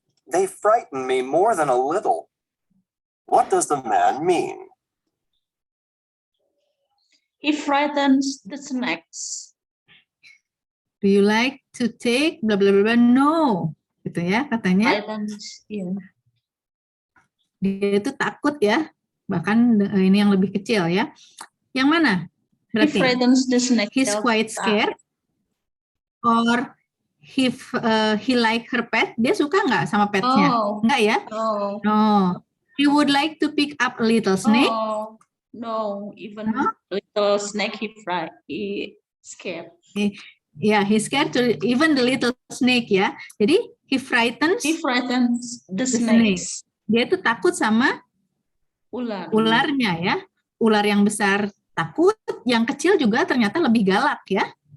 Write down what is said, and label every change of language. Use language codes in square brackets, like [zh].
[en] They frighten me more than a little. What does the man mean? He frightens the snakes. Do you like to take blah blah blah? [id] No, gitu ya katanya. [en] Frightens, yeah. [id] Dia itu takut ya, bahkan ini yang lebih kecil ya. Yang mana? Berarti [en] he frightens the snake. He's quite scared, or he like her pet. [id] Dia suka nggak sama petnya? Nggak ya? No. [en] He would like to pick up a little snake. No, even little snake he scared. Yeah, he's scared to even the little snake ya. Jadi he frightens the snakes. [id] Dia itu takut sama ularnya ya. Ular yang besar takut, yang kecil juga ternyata lebih galak ya.